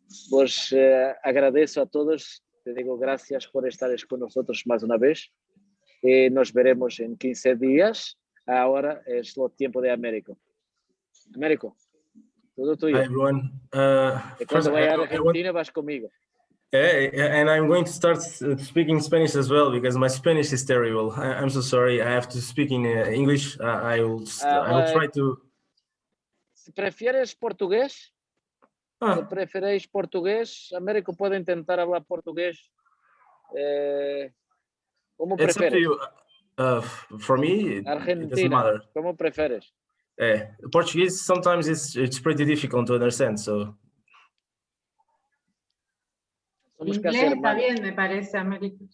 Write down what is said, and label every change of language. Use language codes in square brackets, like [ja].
[es] Pues agradezco a todos, te digo gracias por estar con nosotros más una vez, y nos veremos en 15 días. Ahora es lo tiempo de Américo. Américo, todo tuyo. [en] Hi everyone. [es] Cuando vaya a Argentina vas conmigo. [en] And I'm going to start speaking Spanish as well because my Spanish is terrible. I'm so sorry. I have to speak in English. I will try to. [es] Si prefieres portugués, si preferéis portugués, Américo puede intentar hablar portugués. ¿Cómo prefieres? [en] It's up to you. For me, Argentina, it doesn't matter. [es] ¿Cómo prefieres? [en] Portuguese sometimes it's pretty difficult to understand. So. [es] Inglés está bien, me parece, Américo.